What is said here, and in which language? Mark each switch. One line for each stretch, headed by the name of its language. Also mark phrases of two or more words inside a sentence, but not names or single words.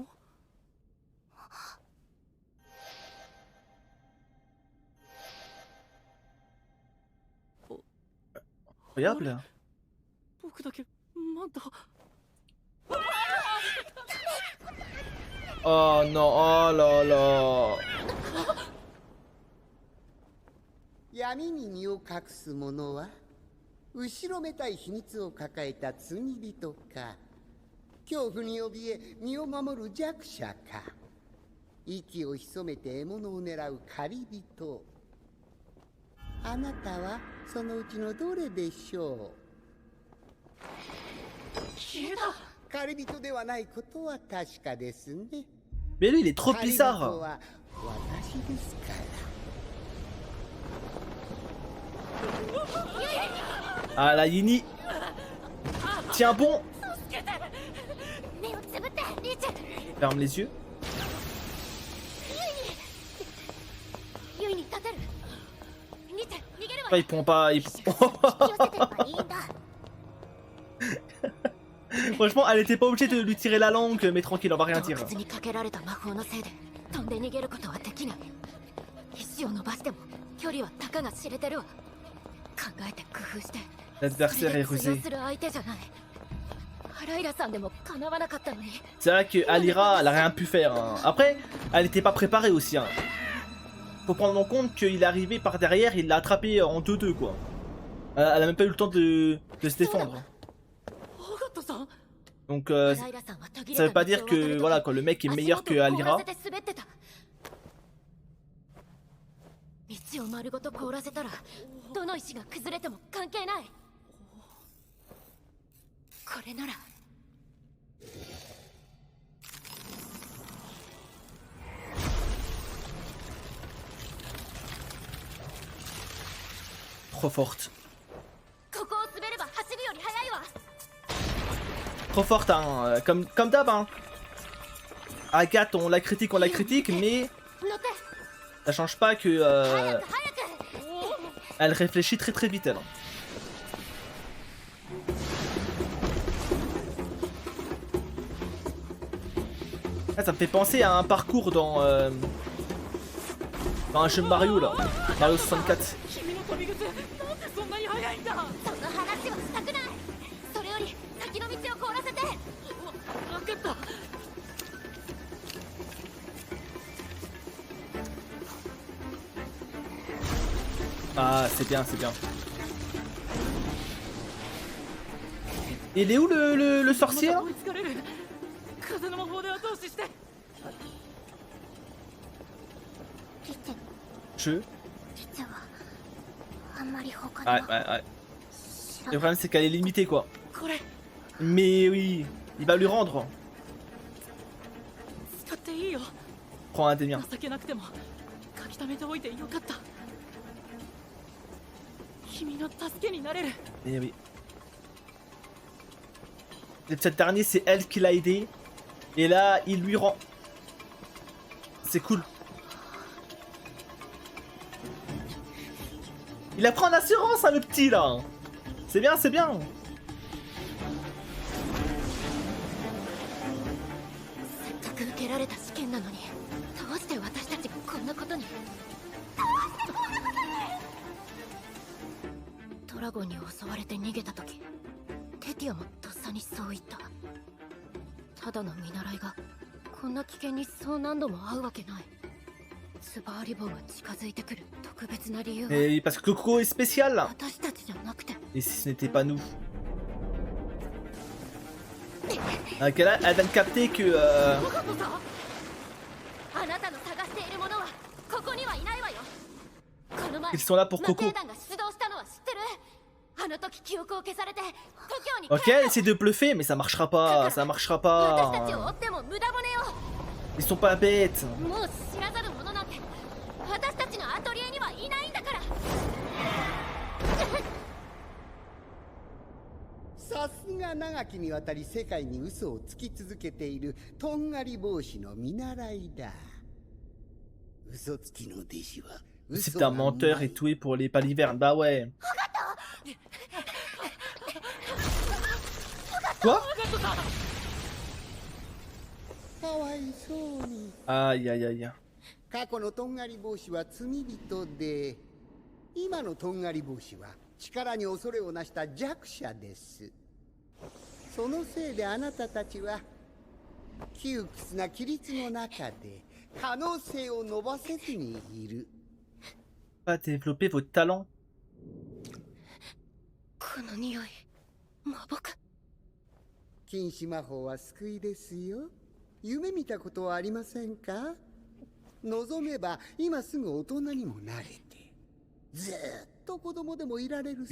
French: Incroyable. Oh non, oh là là.
Japanese: 闇に身を隠す者は後ろめたい秘密を抱えた罪人か恐怖に怯え身を守る弱者か息を潜めて獲物を狙う狩り人あなたはそのうちのどれでしょう消えた狩り人ではないことは確かですね
French: Mais lui, il est trop
Japanese: 狩り人
French: bizarre.
Japanese: は私ですから
French: Ah la Yini. Tiens bon.
Japanese: 目をつぶってリチ。
French: Ferme les yeux.
Japanese: ユイに立てる。リチ、逃げるわ。
French: Ah, ils pourront pas.
Japanese: 引き寄せてればいいんだ。
French: Franchement, elle était pas obligée de lui tirer la langue, mais tranquille, on va rien dire.
Japanese: 洞窟にかけられた魔法のせいで飛んで逃げることはできない。石を伸ばしても距離はたかが知れてるわ。考えて工夫して。
French: L'adversaire est rusé. C'est vrai que Alira, elle a rien pu faire. Hein. Après, elle était pas préparée aussi. Hein. Faut prendre en compte qu'il est arrivé par derrière, il l'a attrapé en 2-2 quoi. Elle a même pas eu le temps de se défendre. Donc ça veut pas dire que voilà quoi, le mec est meilleur que Alira.
Japanese: 道を丸ごと凍らせたらどの石が崩れても関係ない。これなら
French: Trop forte.
Japanese: ここを滑れば走るより速いわ。
French: Trop forte hein, comme d'hab hein. Agathe, on la critique, mais
Japanese: 乗って
French: ça change pas que
Japanese: 早く
French: elle réfléchit très très vite elle. Ah, ça me fait penser à un parcours dans un jeu Mario là, Mario 64.
Japanese: 君の飛び靴なんでそんなに速いんだ。その話はしたくない。それより先の道を凍らせて。分かった。
French: Ah, c'est bien, c'est bien. Il est où le sorcier là?
Japanese: 追いつかれる。風の魔法で後押しして。リテ
French: Je.
Japanese: 実はあんまり他
French: Ouais,
Japanese: の
French: ouais, ouais.
Japanese: 知
French: Le
Japanese: ら
French: problème c'est qu'elle est limitée quoi.
Japanese: これ
French: Mais oui, il va lui rendre.
Japanese: 使っていいよ。
French: Prends un des miens.
Japanese: 情けなくても書き溜めておいてよかった。君の助けになれる。
French: Mais oui. L'épisode dernier, c'est elle qui l'a aidé. Et là, il lui rend. C'est cool. Il a pris en assurance, hein, le petit là. C'est bien, c'est bien.
Japanese: せっかく受けられた試験なのにどうして私たちがこんなことに。ドラゴンに襲われて逃げた時テティアもとっさにそう言った。ただの見習いがこんな危険にそう何度も会うわけない。スバーリボンが近づいてくる特別な理由は
French: Et parce que Coco est spécial là.
Japanese: 私たちじゃなくて。
French: Et si ce n'était pas nous. Ok, là, elle vient de capter que.
Japanese: あなたの探しているものはここにはいないわよ。この前
French: Ils sont là pour
Japanese: 魔
French: Coco.
Japanese: 帝団が出動したのは知ってる？あの時記憶を消されて故郷に
French: Ok, elle essaie de bluffer, mais ça marchera pas. Ça marchera
Japanese: 私たちを追
French: pas.
Japanese: っても無駄骨よ。
French: Ils sont pas bêtes.
Japanese: もう知らざる者なんて私たちのアトリエにはいないんだから。さすが長きにわたり世界に嘘をつき続けているとんがり帽子の見習いだ。嘘つきの弟子は
French: C'est
Japanese: 嘘
French: un
Japanese: が
French: menteur
Japanese: うまい
French: et tout et pour les palivernes. Bah ouais. Quoi?
Japanese: かわいそうに。
French: Aïe aïe aïe.
Japanese: 過去のとんがり帽子は罪人で、今のとんがり帽子は力に恐れをなした弱者です。そのせいであなたたちは窮屈な規律の中で可能性を伸ばせずにいる。
French: Pas développer vos talents.
Japanese: この匂い魔僕。禁止魔法は救いですよ。夢見たことはありませんか？望めば今すぐ大人にもなれて、ずーっと子供でもいられる世